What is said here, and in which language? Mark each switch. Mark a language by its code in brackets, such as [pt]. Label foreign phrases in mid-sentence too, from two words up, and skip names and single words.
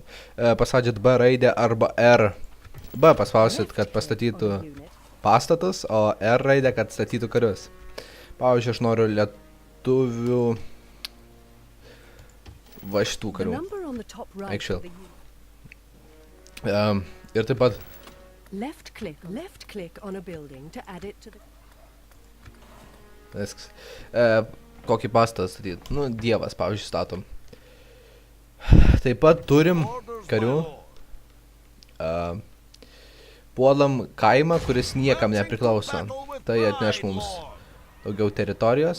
[lt] Paspaudžiat B raidę arba R. B paspausit, kad pastatytų pastatus, o R raidę, kad statytų karius. Pavyzdžiui, aš noriu lietuvių va šitų karių. Ir taip pat [en] Left click on a building to add it to the... [lt] Viskas. Kokį pastatą statyti? Nu, Dievas, pavyzdžiui, statom. Taip pat turim karių. Puolam kaimą, kuris niekam nepriklauso. Tai atneš mums daugiau teritorijos.